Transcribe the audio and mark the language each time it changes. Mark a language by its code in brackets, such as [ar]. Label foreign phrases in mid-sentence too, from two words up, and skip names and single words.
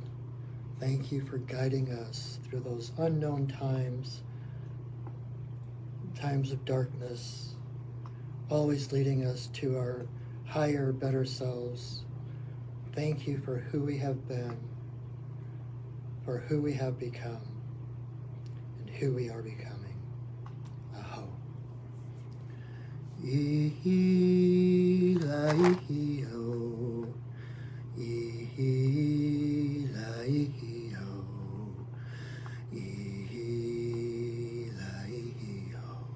[en] Thank you for guiding us through those unknown times, times of darkness, always leading us to our higher, better selves. Thank you for who we have been, for who we have become, and who we are becoming. Aho. Ihi-la-ihi-ho. Ihi-la-ihi-ho. Ihi-la-ihi-ho.